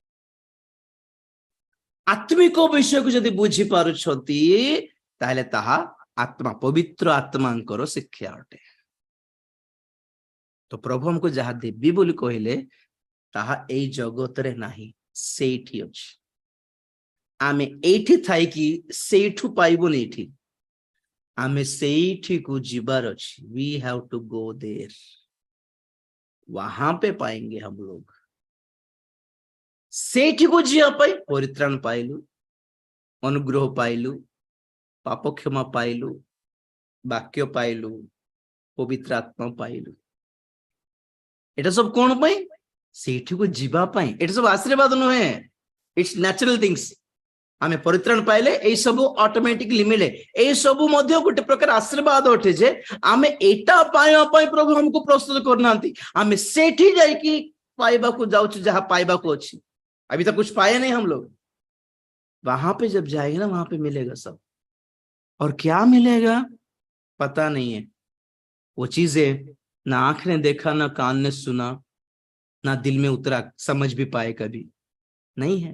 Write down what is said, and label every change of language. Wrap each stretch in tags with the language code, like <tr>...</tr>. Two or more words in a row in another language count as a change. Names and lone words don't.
<or>ଆତ୍ମିକ ବିଷୟକୁ ଯଦି ବୁଝି ପାରୁଛନ୍ତି ତାହେଲେ ତାହା ଆତ୍ମା, ପବିତ୍ର ଆତ୍ମାଙ୍କର ଶିକ୍ଷା ଅଟେ। ତ ପ୍ରଭୁ ଆମକୁ ଯାହା ଦେବି ବୋଲି କହିଲେ ତାହା ଏଇ ଜଗତରେ ନାହିଁ, ସେଇଠି ଅଛି। ଆମେ ଏଇଠି ଥାଇକି ସେଇଠୁ ପାଇବୁନି। ଏଇଠି ଆମେ ସେଇଠିକୁ ଯିବାର ଅଛି।</or> <en>we have to go there,</en> <hi>वहां पे पाएंगे हम लोग।</hi> <or>ସେଇଠିକୁ ଯିବା ପାଇଁ ପରିତ୍ରାଣ ପାଇଲୁ, ଅନୁଗ୍ରହ ପାଇଲୁ, ପାପ କ୍ଷମା ପାଇଲୁ, ବାକ୍ୟ ପାଇଲୁ, ପବିତ୍ର ଆତ୍ମା ପାଇଲୁ। ଏଟା ସବୁ କଣ ପାଇଁ? ସେଇଠିକୁ ଯିବା ପାଇଁ। ଏଟା ସବୁ ଆଶୀର୍ବାଦ ନୁହେଁ,</or> <en>it's natural things.</en> <or>ଆମେ ପରିତ୍ରାଣ ପାଇଲେ ଏଇ ସବୁ ଅଟୋମେଟିକଲି ମିଳେ। ଏଇ ସବୁ ମଧ୍ୟ ଗୋଟେ ପ୍ରକାର ଆଶୀର୍ବାଦ ଅଟେ ଯେ ଆମେ ଏଇଟା ପାଇବା ପାଇଁ ପ୍ରଭୁ ଆମକୁ ପ୍ରସ୍ତୁତ କରୁନାହାନ୍ତି। ଆମେ ସେଇଠି ଯାଇକି ପାଇବାକୁ ଯାଉଛୁ ଯାହା ପାଇବାକୁ ଅଛି।</or> <hi>अभी तक कुछ पाए नहीं हम लोग, वहां पे जब जाएंगे ना वहां पे मिलेगा सब। और क्या मिलेगा पता नहीं है। वो चीजें ना आंख ने देखा, ना कान ने सुना, ना दिल में उतरा, समझ भी पाए कभी नहीं है।</hi>